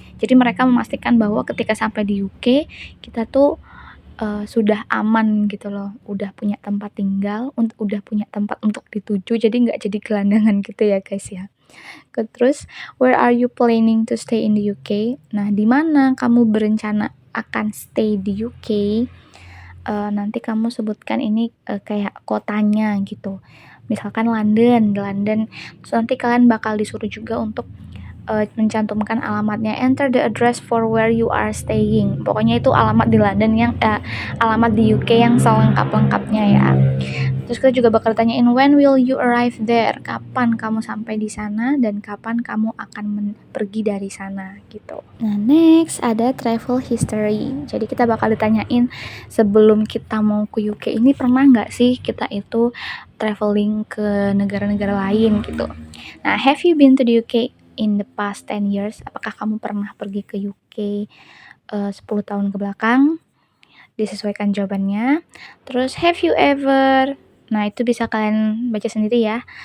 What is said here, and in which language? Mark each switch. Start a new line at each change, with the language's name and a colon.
Indonesian: Jadi mereka memastikan bahwa ketika sampai di UK kita tuh sudah aman gitu loh, udah punya tempat tinggal, udah punya tempat untuk dituju, jadi nggak jadi gelandangan gitu ya guys ya.
English: Terus, where are you planning to stay in the UK?
Indonesian: Nah, di mana kamu berencana akan stay di UK? Nanti kamu sebutkan ini kayak kotanya gitu. Misalkan London. Terus nanti kalian bakal disuruh juga untuk mencantumkan alamatnya.
English: Enter the address for where you are staying.
Indonesian: Pokoknya itu alamat di London yang alamat di UK yang selengkap-lengkapnya ya. Terus kita juga bakal tanyain
English: when will you arrive there,
Indonesian: kapan kamu sampai di sana dan kapan kamu akan pergi dari sana gitu. Nah next ada travel history. Jadi kita bakal ditanyain sebelum kita mau ke UK ini pernah nggak sih kita itu traveling ke negara-negara lain gitu.
English: Nah have you been to the UK in the past 10 years?
Indonesian: Apakah kamu pernah pergi ke UK 10 tahun ke belakang? Disesuaikan jawabannya. Terus
English: have you ever,
Indonesian: nah itu bisa kalian baca sendiri ya.